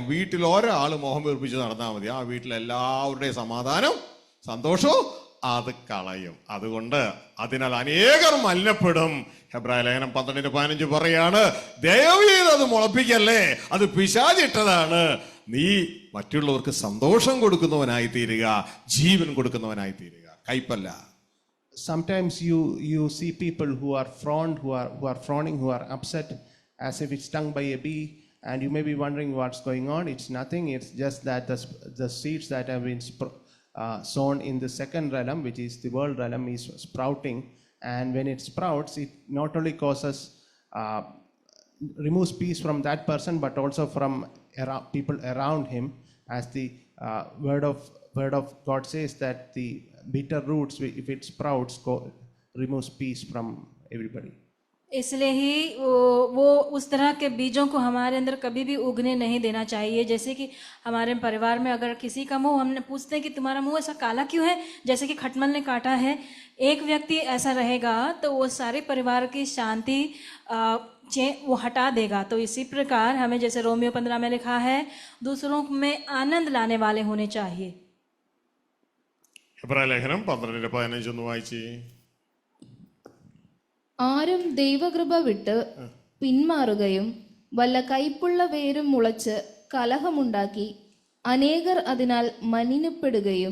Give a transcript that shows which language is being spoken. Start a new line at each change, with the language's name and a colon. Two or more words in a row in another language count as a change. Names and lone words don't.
Malayalam: വീട്ടിൽ ഒരാൾ മോഹം വീർപ്പിച്ച് നടന്നാൽ മതി, ആ വീട്ടിൽ എല്ലാവരുടെയും സമാധാനം സന്തോഷവും അത് കളയും. അതുകൊണ്ട് അതിനാൽ അനേകർ മലിനപ്പെടും. ഹെബ്രായ ലേഖനം 12:15 പറയാണ്, ദയവ് ചെയ്ത് അത് മുളപ്പിക്കല്ലേ, അത് പിശാചിട്ടതാണ്. നീ മറ്റുള്ളവർക്ക് സന്തോഷം കൊടുക്കുന്നവനായി തീരുക, ജീവൻ കൊടുക്കുന്നവനായി തീരുക, കയ്പല്ല.
English: Sometimes you see people who are frowning, who are upset as if it's stung by a bee. And you may be wondering what's going on. It's nothing. It's just that the seeds that have been sown in the second realm, which is the world realm, is sprouting. And when it sprouts, it not only causes removes peace from that person, but also from people around him. As the word of God says that the bitter roots, if it sprouts, removes peace from everybody.
Hindi: इसलिए ही वो उस तरह के बीजों को हमारे अंदर कभी भी उगने नहीं देना चाहिए। जैसे कि हमारे परिवार में अगर किसी का मुंह, हमने पूछते हैं कि तुम्हारा मुंह ऐसा काला क्यों है, जैसे कि खटमल ने काटा है, एक व्यक्ति ऐसा रहेगा तो वो सारे परिवार की शांति वो हटा देगा। तो इसी प्रकार हमें, जैसे रोमियो 15 में लिखा है, दूसरों में आनंद लाने वाले होने चाहिए।
Malayalam: ഹെബ്രായ ലേഖനം 12:15 വായിച്ചേ. ആരും ദൈവകൃപ വിട്ട് പിന്മാറുകയും വല്ല കയ്പുള്ള വേരും മുളച്ച് കലഹമുണ്ടാക്കി അനേകർ അതിനാൽ മലിനപ്പെടുകയും.